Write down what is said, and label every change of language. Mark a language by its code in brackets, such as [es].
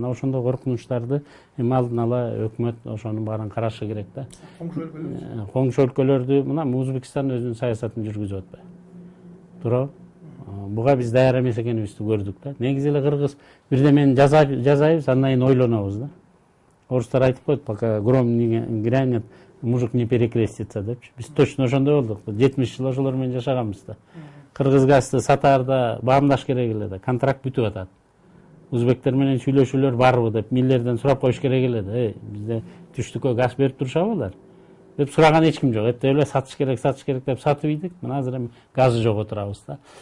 [ky] Мына ошондой коркунучтарды эми алдын ала өкмөт ошонун баарын карашы керек да. Коңшу өлкөлөрдү мына Өзбекстан өзүнүн саясатын жүргүзүп атпайбы? Туурабы? Буга биз даяр эмес экенибизди көрдүк да. Негизи эле кыргыз бирдемени жасайбыз, андан кийин ойлонобуз да. Орустар айтып коет, [ru] пока гром не грянет, мужик не перекрестится [ky] депчи. Биз точно ошондой болдук. 70 жыл ошолор менен жашаганбыз да. Кыргыз газды сатаарда баамдаш керек эле да. Контракт бүтүп атат. Өзбектер менен сүйлөшүүлөр барбы деп миллерден сурап коюш керек эле да. Бизде түштүккө газ берип турушабы алар? Деп сураган эч ким жок. Эптеп эле сатыш керек деп сатып ийдик. Мына азыр эми газы жок отурабыз да.